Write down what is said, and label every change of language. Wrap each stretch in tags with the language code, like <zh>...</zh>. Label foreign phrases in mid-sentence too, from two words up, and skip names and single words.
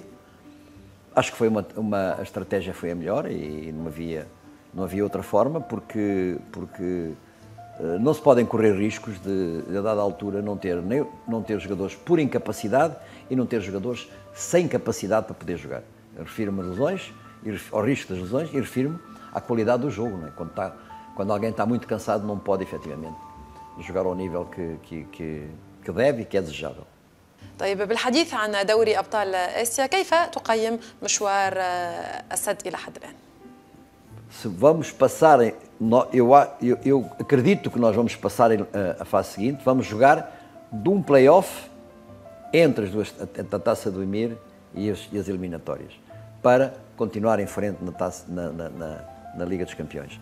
<pt>Acho que foi a estratégia foi a melhor e não havia outra forma, porque não se podem correr riscos de a dada altura, não ter jogadores por incapacidade e não ter jogadores sem capacidade para poder jogar. Eu refiro-me a lesões, ao risco das lesões, e refiro-me à qualidade do jogo. Não é? Quando alguém está muito cansado, não pode efetivamente jogar ao nível que deve e que é desejável.</pt> <ar>طيب بالحديث عن دوري أبطال آسيا كيف تقيم مشوار السد إلى حد الآن؟</ar> <pt>Se vamos passar, eu acredito que nós vamos passar a fase seguinte, vamos jogar de um play-off entre a Taça do Emir e as eliminatórias, para continuar em frente na Liga dos Campeões.</pt>